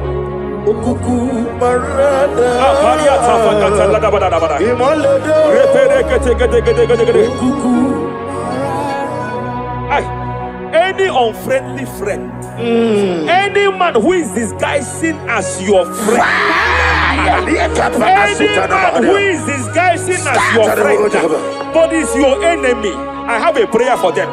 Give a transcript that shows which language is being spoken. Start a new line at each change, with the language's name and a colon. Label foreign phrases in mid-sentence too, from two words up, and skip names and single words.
English: Rapalia tafaka talada bada bada repede teke teke teke teke ay. Any unfriendly friend, any man who is disguising as your friend, any man who is disguising as your friend, but is your enemy, I have a prayer for them.